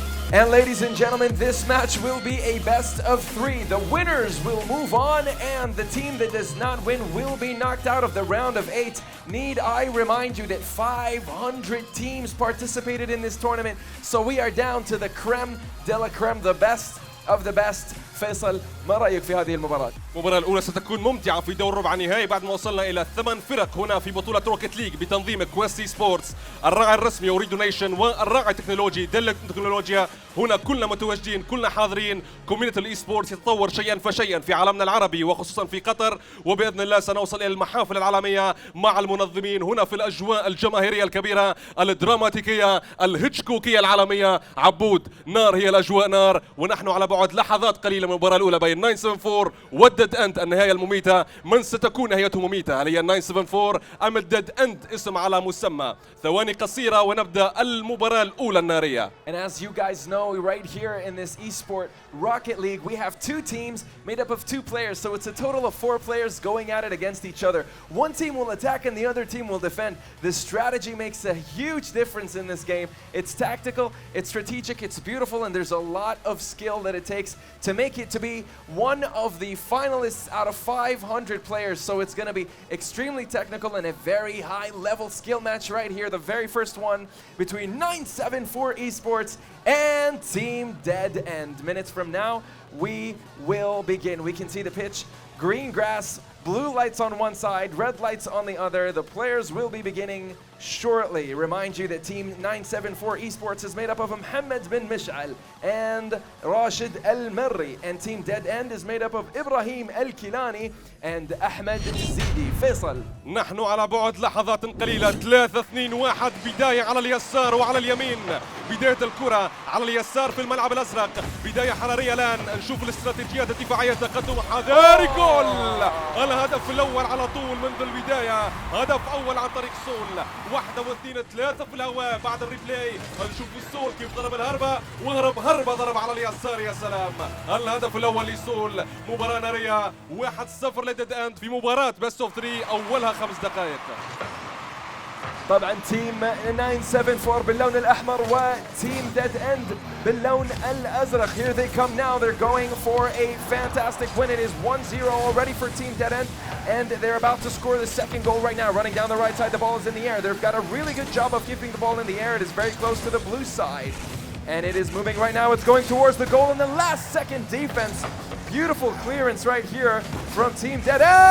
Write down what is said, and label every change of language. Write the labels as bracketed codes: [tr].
[en] And ladies and gentlemen, this match will be a best of 3. The winners will move on, and the team that does not win will be knocked out of the round of 8. Need I remind you that 500 teams participated in this tournament, so we are down to the creme de la creme, the best of the best. [ar] فيصل، ما رأيك في هذه المباراة؟ المباراة الأولى ستكون ممتعة في دور ربع النهائي بعد ما وصلنا إلى 8 فرق هنا في بطولة روكيت ليج بتنظيم كويستي سبورتس، الراعي الرسمي أوريدو نيشن والراعي التكنولوجي دل تكنولوجيا. هنا كلنا متواجدين، كلنا حاضرين. كوميونتي الإي سبورتس يتطور شيئا فشيئا في عالمنا العربي وخصوصا في قطر، وبإذن الله سنوصل إلى المحافل العالمية مع المنظمين هنا في الأجواء الجماهيرية الكبيرة الدراماتيكية الهيتشكوكية العالمية. عبود، نار هي الأجواء نار، ونحن على بعد لحظات قليلة من المباراة الأولى بين 974 والديد أند، النهاية المميتة. من ستكون نهايته مميتة؟ هل هي 974 أم الديد أند؟ اسم على مسمى. ثواني قصيرة ونبدأ المباراة الأولى النارية. [en] And as you guys know, right here in this esport Rocket League, we have 2 teams made up of 2 players, so it's a total of 4 players going at it against each other. One team will attack and the other team will defend. The strategy makes a huge difference in this game. It's tactical, it's strategic, it's beautiful, and there's a lot of skill that it takes to make it to be one of the finalists out of 500 players. So it's going to be extremely technical and a very high level skill match right here. The very first one between 974 Esports and Team Dead End. Minutes from now, we will begin. We can see the pitch, green grass, blue lights on one side, red lights on the other. The players will be beginning shortly. Remind you that Team 974 Esports is made up of Mohammed bin Mish'al and Rashid Al-Marri, and Team Dead End is made up of Ibrahim Al-Kilani and Ahmed Zidi. [ar] فيصل، نحن على بعد لحظات قليلة. 3-2-1. بداية على اليسار وعلى اليمين. بداية الكرة على اليسار في الملعب الأزرق. بداية حرارية الآن. نشوف الاستراتيجيات الدفاعية، تقدم حذاري. جول! الهدف الأول على طول منذ البداية. هدف أول عن طريق سول. 1 و2 3 في الهواء بعد الريبلاي. نشوف السول كيف ضرب الهربة، وهرب هربة ضرب على اليسار. يا سلام! الهدف الأول لسول. مباراة نارية. 1-0 لديد أند في مباراة بيست اوف 3 أولها 5 دقائق. طبعا تيم 974 باللون الأحمر وتيم ديد اند باللون الأزرق. [en] Here they come now. They're going for a fantastic win. It is 1-0 already for Team Dead End, and they're about to score the second goal right now. Running down the right side, the ball is in the air. They've got a really good job of keeping the ball in the air. It is very close to the blue side, and it is moving right now. It's going towards the goal in the last second defense. Beautiful clearance right here from Team Dead End.